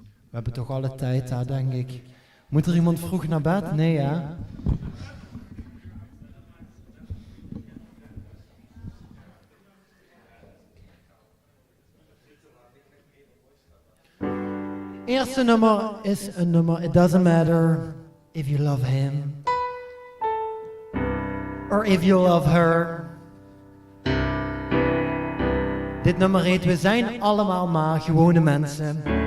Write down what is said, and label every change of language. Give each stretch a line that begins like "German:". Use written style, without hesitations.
Dutch: We hebben toch alle tijd daar, denk ik. Moet er iemand vroeg naar bed? Nee, ja. Eerste nummer is een nummer.
English: It doesn't matter if you love him or if you love her.
Dutch: Dit nummer heet We zijn allemaal maar gewone mensen.